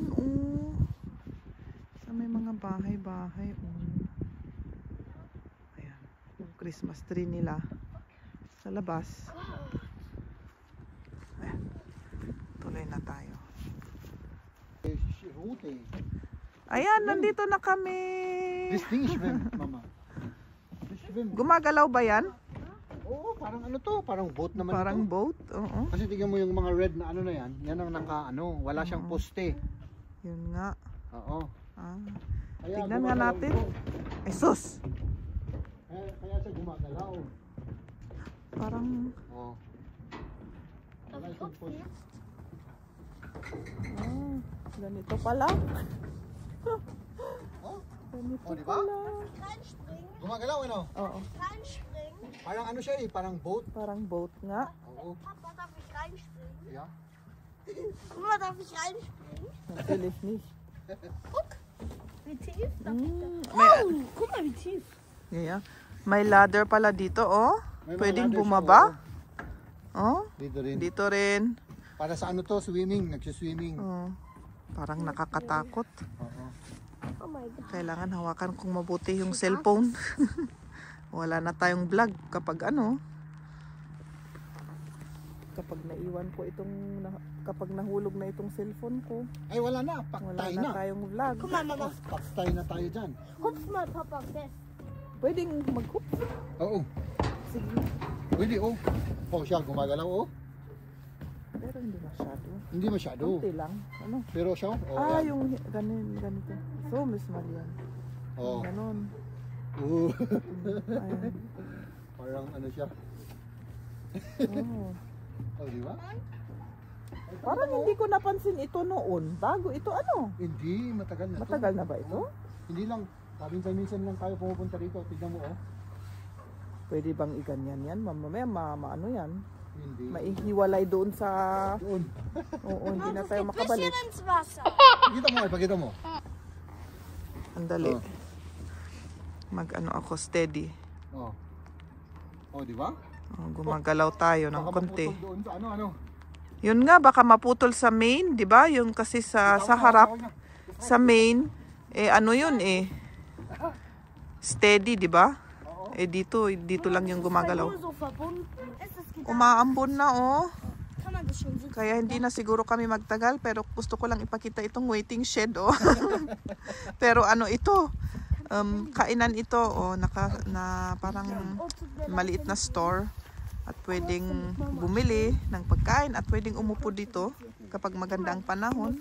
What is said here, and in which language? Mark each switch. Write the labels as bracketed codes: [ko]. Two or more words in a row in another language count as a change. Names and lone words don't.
[tl] Oh. Sa may mga bahay-bahay. Oh. Ayan, yung Christmas tree nila sa labas. Ayan. Tuloy na tayo. Route. Ayan, nandito na kami. [en] This thing is swim, mama. This swim. [tl] Gumagalaw ba yan? Oo, parang ano to, parang boat naman Parang ito. boat? Oo. Kasi tingnan mo yung mga red na ano na yan, yan ang wala siyang poste. Yun nga. Oo. Ah. Kaya Tignan nga gumagalaw natin. ito. Ay, sus! Kaya siya gumagalaw. Parang, Oo. Wala siyang poste. ganito pala. Oh? Ganito Oh, di ba? pala. [de] Reinspringen, [tl] Gumagalaw ano? Oo. [de] reinspringen. [tl] Parang ano siya eh, parang boat. Parang boat nga. Oo. [de] Papa, darf ich reinspringen? Yeah. Mama, darf ich reinspringen? Natürlich nicht. Guck, wie tief? [tl] May, [de] Guck mal, wie tief. [tl] yeah. May ladder pala dito, oh. May mga Pwedeng ladder siya, bumaba. oo. Oh. Dito rin. Dito rin. Para sa ano to, swimming, nagsiswimming. Oh. Parang nakakatakot. Oo. [en] Oh my God. [tl] Kailangan hawakan kong mabuti yung cellphone. Wala na tayong vlog kapag ano. Kapag naiwan ko kapag nahulog na itong cellphone ko, Ay wala na, wala paktay na na. tayong vlog. [de] Guck mal, Mama. [tl] Paktay na tayo dyan. [de] Hupf mal, Papa, fest. [tl] Pwedeng mag-hook. Oo. Sige. Pwede oh. Oh siya, gumagalaw oh. Pero hindi masyado. Hindi masyado. Kunti lang. Ano? Pero siya, oh. Ah, yan. yung ganito. So, Miss Marian. Oh. Ganon. Oo. Ayan. Parang ano siya. Oh. Oh, di ba? Parang hindi ko napansin ito noon. Bago ito ano? Hindi, matagal na to. Matagal na ba ito? Hindi lang. Minsan lang tayo pumupunta rito. Tignan mo oh. Pwede bang iganyan yan? Mamaya maano yan? Hindi. Maihiwalay doon sa... Doon. Oo, hindi na tayo [de] Ein [tl] makabalik. [de] bisschen ins Wasser. [tl] Pakita mo, pakita mo. Andali. Oh. Mag-ano ako, steady. Oh. Oh, di ba? Oh, gumagalaw tayo ng Baka konti. maputol doon sa ano. Yun nga, baka maputol sa main, di ba? Yung kasi sa harap, sa main, eh ano yun eh. Steady, di ba? Eh dito lang yung gumagalaw. [de] Nur so verbunden. Ist das gedacht? [tl] Umaambon na oh. [de] Kann man das schon so? [tl] Kaya hindi na siguro kami magtagal, pero gusto ko lang ipakita itong waiting shed oh. Pero ano ito? Kainan ito oh, na parang maliit na store at pwedeng bumili ng pagkain at pwedeng umupo dito kapag maganda ang panahon.